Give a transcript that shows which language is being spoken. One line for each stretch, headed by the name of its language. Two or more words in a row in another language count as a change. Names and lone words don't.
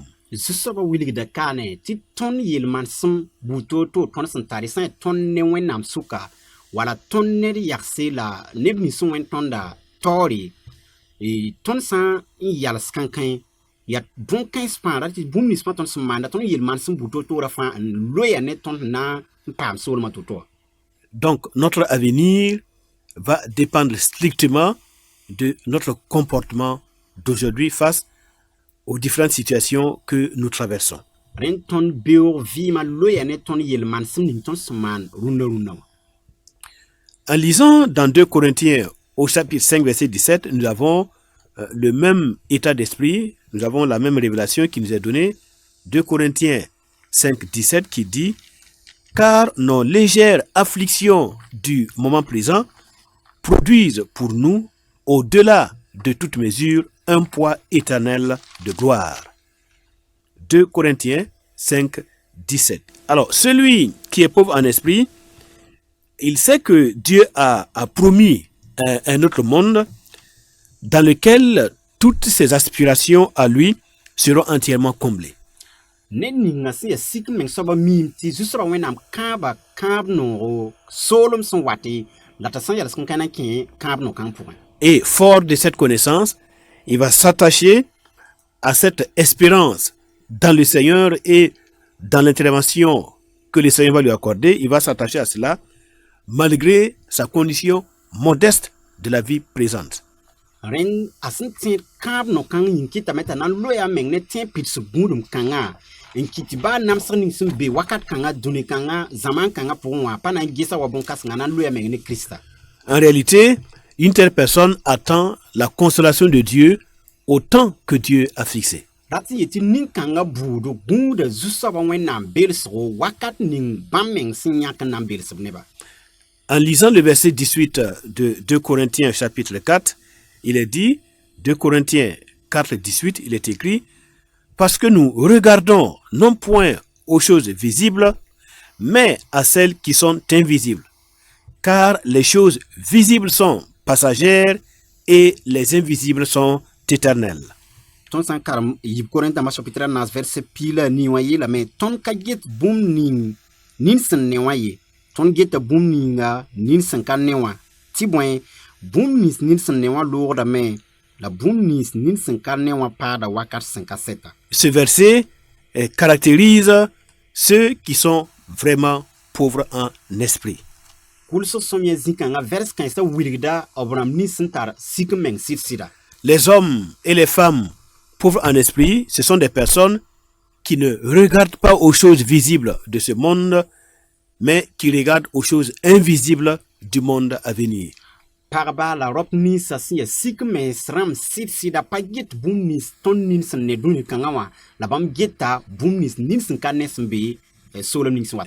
Mossi: Zu-soabã wilgda kaane tɩ tõnd yel-manesem bu-toog-toog tõnd sẽn tar sã n tõnd ne Wẽnnaam sʋka wala tõnd ned yagse la neb nins sẽn wẽnd tõnda taoore tõnd sã n yals kãnkẽ yaa bõn-kãens fãa ra tɩ bũmb nins fãa tõnd sẽn maanda tõnd yel-manesem bu-toog-toogrã fãa n loya ne tõnd sẽn na n paam soolmã to-toa.
French: Donc, notre avenir va dépendre strictement de notre comportement d'aujourd'hui face aux différentes situations que nous traversons.
Mossi: Rẽnd tõnd beoog vɩɩmã loya ne tõnd yel-manesem ning tõnd sẽn maan rũndã wã.
French: En lisant dans 2 Corinthiens au chapitre 5 verset 17, nous avons le même état d'esprit, nous avons la même révélation qui nous est donnée. 2 Corinthiens 5, 17 qui dit « Car nos légères afflictions du moment présent produisent pour nous, au-delà de toute mesure, un poids éternel de gloire. » 2 Corinthiens 5, 17. Alors, celui qui est pauvre en esprit, il sait que Dieu a promis un autre monde dans lequel toutes ses aspirations à lui seront entièrement comblées.
Mossi: Ned ninga sẽn yaa sik-meng soabã miim tɩ zu-soabã Wẽnnaam kãaba kãab noogo soolem sẽn wate la t'a sã n yals kẽn-kãna n kẽ kãab no-kãng pʋgẽ.
French: Et fort de cette connaissance, il va s'attacher à cette espérance dans le Seigneur et dans l'intervention que le Seigneur va lui accorder. Il va s'attacher à cela malgré sa condition modeste de la vie présente.
Mossi: Rẽnd a sẽn tẽed kãab no-kãng yĩn kɩtame t'a na n loya a meng ne tẽ pids gũudum kãngã n kɩt tɩ baa namsg ning sẽn be wakat kãngã dũni kãngã zãmaan kãngã pʋgẽ wã pa na n gesa wa bõn-kãsengã na n loya meng ne Krista.
French: En réalité, une telle personne attend la consolation de Dieu au temps que Dieu a fixé.
Mossi: Rat tɩ yetɩ nin-kãngã buudu gũuda zu-soabã Wẽnnaam belsgo wakat ning bãmb meng sẽn yãk n na n belsb neba.
French: En lisant le verset 18 de 2 Corinthiens chapitre 4, il est dit, 2 Corinthiens 4, 18, il est écrit, « Parce que nous regardons non point aux choses visibles, mais à celles qui sont invisibles. Car les choses visibles sont passagères et les invisibles sont éternelles. »
Mossi: Tõnd sã n karem yib Korẽntãmbã chapitre a naas verset piila nii wã yeelame tõnd ka get bũmb nin sẽn ne wã ye tõnd geta bũmb ninga nin sẽn ka ne wã tɩ bõe bũmb nins nin sẽn ne wã loogdame la bũmb nins nin sẽn ka ne wã paada wakat sẽn ka sɛta.
French: Ce verset caractérise ceux qui sont vraiment pauvres en esprit.
Mossi: Kulsg sõm yaa zĩ-kãngã vers kãensã wilgda b rãmb nins sẽn tar sik-meng sɩd-sɩda.
French: Les hommes et les femmes pauvres en esprit, ce sont des personnes qui ne regardent pas aux choses visibles de ce monde, mais qui regarde aux choses invisibles du monde à venir.
Mossi: Pagba la rop ni sa sin ya sik me sram sit sida pa get bum ni ton nin san ne dun kanga wa la bam geta bum ni nin san kan nes be solom nin san wata.